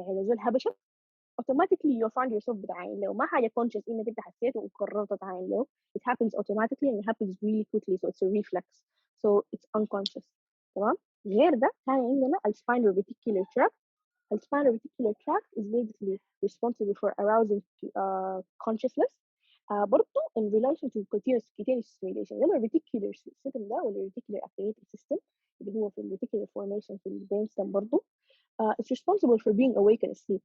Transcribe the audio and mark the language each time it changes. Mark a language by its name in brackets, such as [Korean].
[Arabic] يعني لو زول هبشك automatically [English] you find yourself [Arabic] بتعاين له ما حاجة conscious إنك أنت حسيت وقررت تعاين له. [English] It happens automatically and it happens really quickly so it's a reflex so it's unconscious. [Arabic] تمام. غير ده كان عندنا spinal reticular tract. [English] Spinal reticular tract is basically responsible for arousing consciousness برضه in relation to cutaneous stimulation. يلا reticular system ده ولا reticular activating system اللي هو في reticular formation [Arabic] في البرين ستم برضه [English] it's responsible for being awake and asleep.